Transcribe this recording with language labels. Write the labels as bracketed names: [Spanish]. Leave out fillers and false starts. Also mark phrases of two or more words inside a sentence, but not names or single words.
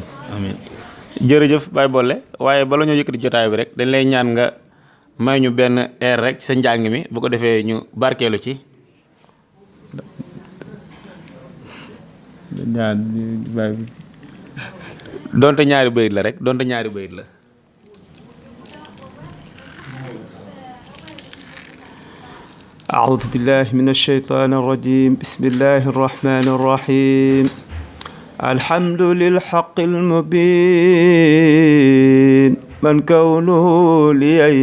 [Wolof] amiin jërëjëf Baye Bolle waaye bala ñoo yëkkati jotaay bi rek dañ lay ñaan nga may ñu benn air rek sa njàng mi bu ko defee ñu barkeelu ci donte ñaari bayit la rek donte ñaari bayit la [Arabic] أعوذ بالله من الشيطان الرجيم بسم الله الرحمن الرحيم الحمد للحق المبين من كونه لي